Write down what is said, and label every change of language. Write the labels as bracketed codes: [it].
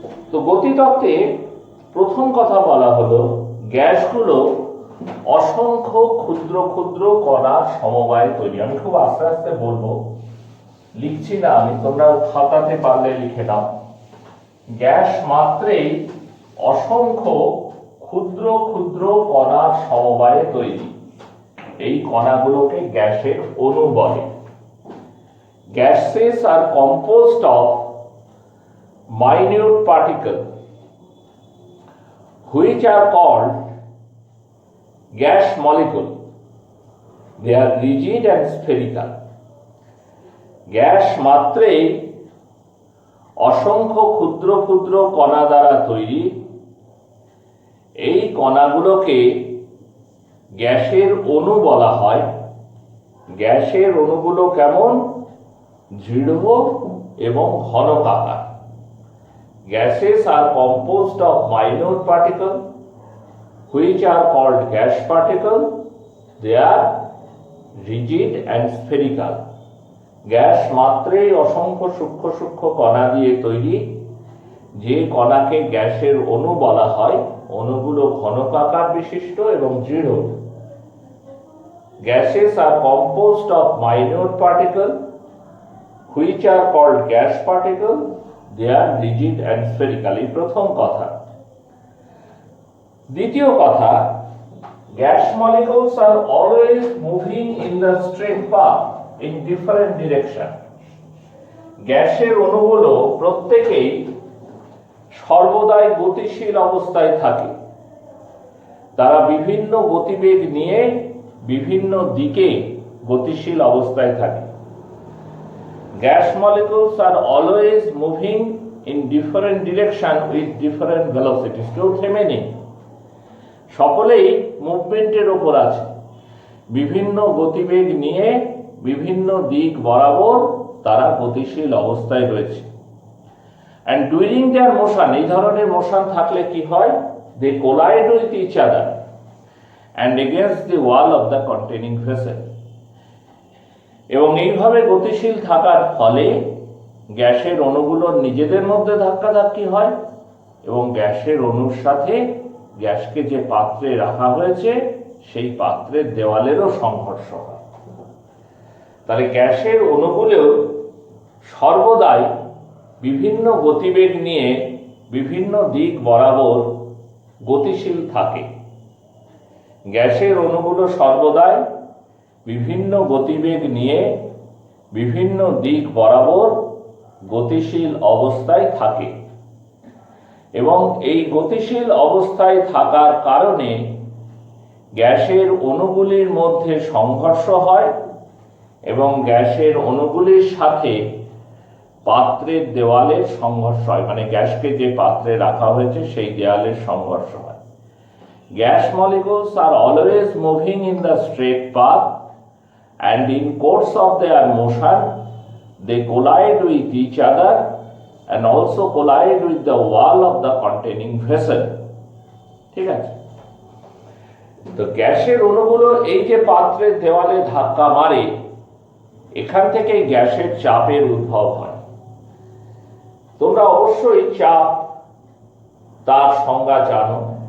[bn] তো গতিতত্ত্বে প্রথম কথা বলা হলো গ্যাসগুলো অসংখ্য ক্ষুদ্র ক্ষুদ্র কণার সমবায়ে তৈরি। আমি খুব আস্তে আস্তে বলবো, লিখছি না আমি, তোমরা খাতাতে পারলে লিখে নাও। গ্যাস মাত্রেই অসংখ্য ক্ষুদ্র ক্ষুদ্র কণার সমবায়ে তৈরি। এই কণাগুলোকে গ্যাসের অণু বলে। [en] Gases are composed of minute particles which are called gas molecule. They are rigid and spherical. [bn] Gas মাত্রেই অসংখ্য ক্ষুদ্র ক্ষুদ্র কণা দ্বারা তৈরি। এই কণাগুলোকে গ্যাসের অণু বলা হয়। গ্যাসের অণুগুলো কেমন? দৃঢ় এবং ঘনকাকার। [en] Gases are composed of minute particles which are called gas particles. They are rigid and spherical. [bn] Gas মাত্রেই অসংখ্য সূক্ষ্ম সূক্ষ্ম কণা দিয়ে তৈরি। যে কণাকে গ্যাসের অণু বলা হয়, অণুগুলো ঘনকাকার বিশিষ্ট এবং দৃঢ়। [en] Gases are composed of minute particles which are called gas particles. They are rigid and spherical. [bn] এই প্রথম কথা। দ্বিতীয় কথা, [en] gas molecules are always moving in the straight path in different direction. [bn] গ্যাসের অণুগুলো প্রত্যেকেই সর্বদাই গতিশীল অবস্থায় থাকে। তারা বিভিন্ন গতিবেগ নিয়ে বিভিন্ন দিকে গতিশীল অবস্থায় থাকে। [en] Gas molecules are always moving in different direction with different velocities. [bn] কেউ থেমে নেই, সকলেই মুভমেন্টের ওপর আছে, বিভিন্ন গতিবেগ নিয়ে বিভিন্ন দিক বরাবর তারা গতিশীল অবস্থায় রয়েছে। [en] And during their motion, [bn] এই ধরনের মোশন থাকলে কি হয়? [en] They collide with each other and against the wall of the containing vessel. [bn] এবং এইভাবে গতিশীল থাকার ফলে গ্যাসের অণুগুলোর নিজেদের মধ্যে ধাক্কাধাক্কি হয় এবং গ্যাসের অণুর সাথে গ্যাসকে যে পাত্রে রাখা হয়েছে সেই পাত্রের দেওয়ালেরও সংঘর্ষ হয়। তাহলে গ্যাসের অণুগুলো সর্বদাই বিভিন্ন গতিবেগ নিয়ে বিভিন্ন দিক বরাবর গতিশীল থাকে। গ্যাসের অণুগুলো সর্বদাই বিভিন্ন গতিবেগ নিয়ে বিভিন্ন দিক বরাবর গতিশীল অবস্থায় থাকে এবং এই গতিশীল অবস্থায় থাকার কারণে গ্যাসের অণুগুলির মধ্যে সংঘর্ষ হয় এবং গ্যাসের অণুগুলির সাথে পাত্রের দেওয়ালের সংঘর্ষ হয়, মানে গ্যাসকে যে পাত্রে রাখা হয়েছে সেই দেওয়ালের সংঘর্ষ হয়। [en] Gas molecules are always moving in the straight path and in course of their motion they collide with each other and also collide with the wall of the containing vessel. [bn] ঠিক আছে? তো গ্যাসের অণুগুলো এই যে পাত্রের দেওয়ালে ধাক্কা মারে, এখান থেকে গ্যাসের চাপের উদ্ভব হয়। তোমরা অবশ্যই চাপ তার সংজ্ঞা জানো।